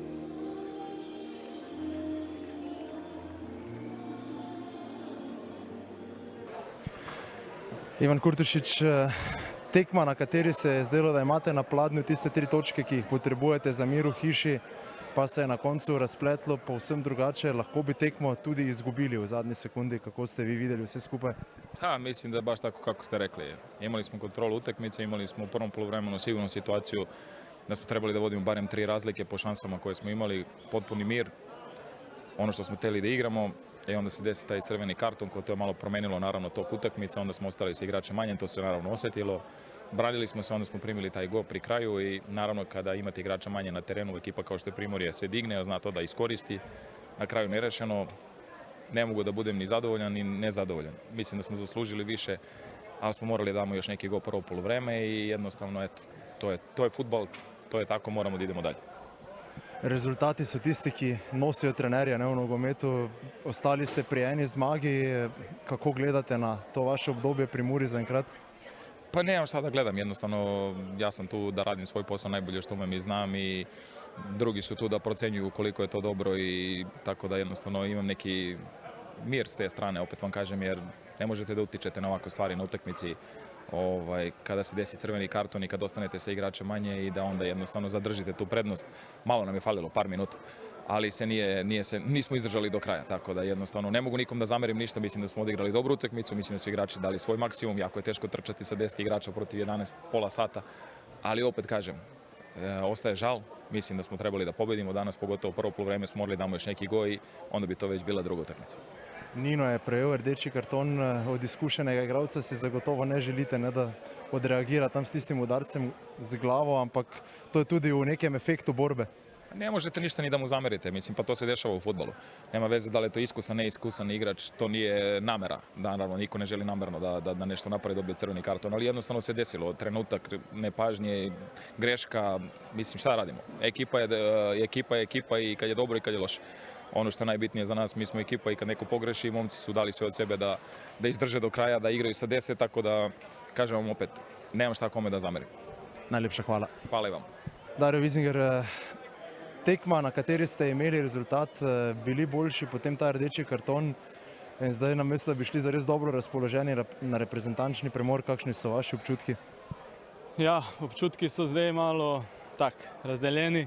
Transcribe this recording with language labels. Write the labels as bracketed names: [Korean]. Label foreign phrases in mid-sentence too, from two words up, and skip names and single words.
[Slovenian] Ivan Kurtošić, tekma, na kateri se je zdelo, da imate na pladnju tiste 3 točke, ki jih potrebujete za mir v hiši, pa se je na koncu razpletlo povsem drugače. Lahko bi tekmo tudi izgubili v zadnji sekundi. Kako ste vi videli vse skupaj? Ha, [Serbian] mislim da je baš tako kako ste rekli. Imali smo kontrolu utakmice, imali smo u prvom poluvremenu sigurno situaciju da smo trebali da vodimo barem 3 razlike po šansama koje smo imali, potpuni mir, ono što smo htjeli da igramo. I onda se desi taj crveni karton koji to je malo promenilo naravno tok utakmice, onda smo ostali sa igračem manje, to se naravno osjetilo. Branili smo se, onda smo primili taj gol pri kraju i naravno kada imate igrača manje na terenu, ekipa kao što je Primorje se digne, zna to da iskoristi. Na kraju nerešeno, ne mogu da budem ni zadovoljan ni nezadovoljan. Mislim da smo zaslužili više, ali smo morali da damo još neki gol prvo poluvreme i jednostavno eto, to je fudbal, to je tako, moramo da idemo dalje. [Slovenian] Rezultati so tisti, ki nosijo trenerja v nogometu. Ostali ste pri eni zmagi. Kako gledate na to vaše obdobje pri Muri zaenkrat? [Serbian] Pa nemam šta da gledam, jednostavno ja sam tu da radim svoj posao najbolje što umem i znam i drugi su tu da procenjuju koliko je to dobro i tako da jednostavno imam neki mir s te strane, opet vam kažem, jer ne možete da utičete na ovakve stvari na utakmici. Kada se desi crveni karton i kad ostanete sa igračem manje i da onda jednostavno zadržite tu prednost. Malo nam je falilo, par minuta, ali nismo izdržali do kraja, tako da jednostavno ne mogu nikom da zamerim ništa, mislim da smo odigrali dobru utakmicu, mislim da su igrači dali svoj maksimum, jako je teško trčati sa 10 igrača protiv 11 pola sata, ali opet kažem, ostaje žal, mislim da smo trebali da pobedimo danas, pogotovo prvo poluvreme smo morali da damo još neki gol i onda bi to već bila druga utakmica. [Slovenian] Nino je prejel rdeči karton od izkušenega igralca, si zagotovo ne želite, da odreagira tam s tistim udarcem z glavo, ampak to je tudi v nekem efektu borbe. [Serbian] Ne možete ništa ni da mu zamerite, mislim, pa to se dešava u fudbalu. Nema veze da li je to iskusan, neiskusan igrač, to nije namera. Naravno, niko ne želi namerno da nešto napravi, dobije crveni karton, ali jednostavno se desilo. Trenutak nepažnje, greška, mislim, šta radimo? Ekipa je ekipa i kad je dobro i kad je loše. Ono što je najbitnije za nas, mi smo ekipa i kad neko pogreši, momci su dali sve od sebe da izdrže do kraja, da igraju sa 10, tako da, kažem vam opet, nemam šta kome da zamerim. Najlepša hvala. Hvala i vam. [Slovenian] Dario Wiesinger, tekma, na kateri ste imeli rezultat, bili boljši, potem ta rdeči karton in zdaj namesto, da bi šli za res dobro razpoloženi na reprezentančni premor, kakšni so vaši občutki? Ja, občutki so zdaj malo razdeljeni.